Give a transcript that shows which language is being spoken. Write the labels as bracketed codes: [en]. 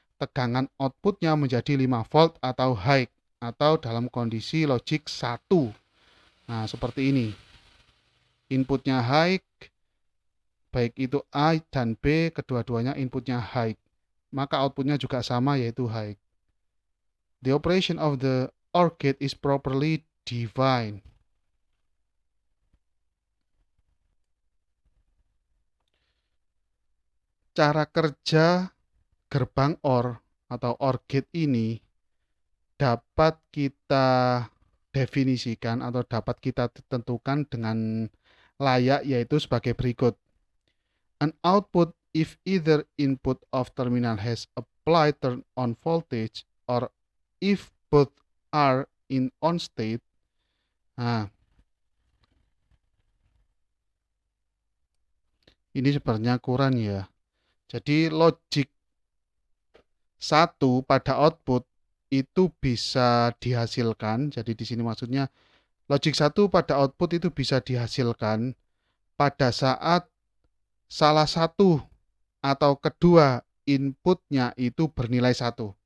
[id] tegangan outputnya menjadi 5 volt atau high, atau dalam kondisi logic 1. Nah, seperti ini. Inputnya high, baik itu A dan B, kedua-duanya inputnya high. Maka outputnya juga sama, yaitu high. [en] The operation of the OR gate is properly defined. [id] Cara kerja gerbang OR atau OR gate ini dapat kita definisikan atau dapat kita tentukan dengan layak, yaitu sebagai berikut. [en] An output if either input of terminal has applied turn on voltage or if both are in on state. [id] Nah, ini sebenarnya kurang ya. Jadi logic 1 pada output itu bisa dihasilkan. Jadi di sini maksudnya logic 1 pada output itu bisa dihasilkan pada saat salah satu atau kedua inputnya itu bernilai 1.